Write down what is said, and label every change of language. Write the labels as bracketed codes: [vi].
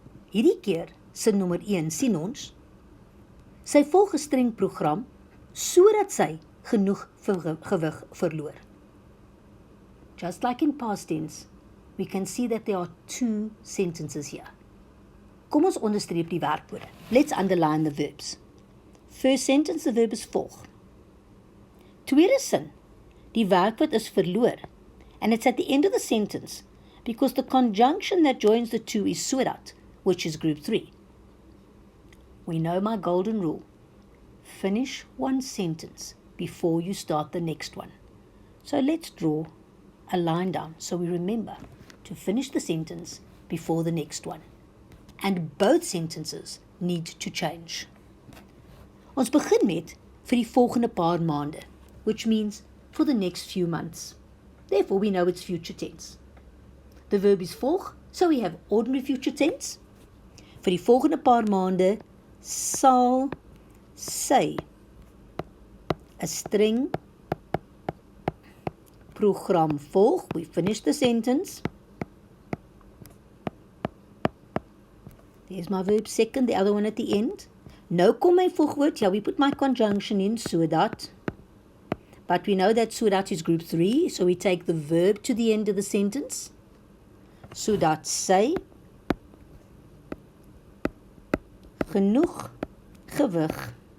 [af] Hierdie keer sin nommer 1 sien ons, sy volg 'n streng program sodat sy genoeg gewig verloor. [en] Just like in past tense, we can see that there are two sentences here. [af] Kom ons onderstreep die werkwoorde. [en] Let's underline the verbs. First sentence, the verb is volg. [af] Tweede sin, die werkwoord is verloor, [en] and it's at the end of the sentence because the conjunction that joins the two is sodat, which is group 3. We know my golden rule. Finish one sentence before you start the next one. So let's draw a line down so we remember to finish the sentence before the next one. And both sentences need to change. [af] Ons begin met vir die volgende paar maande, [en] which means for the next few months. Therefore, we know it's future tense. The verb is volg, so we have ordinary future tense. [af] Vir die volgende paar maande sal sy 'n streng program volg. [en] We finish the sentence. There's my verb second, the other one at the end. [af] Nou kom my volgwoord, [en] we put my conjunction in, sodat. But we know that sodat is group 3, so we take the verb to the end of the sentence. [af] Sodat sy genoeg gewig.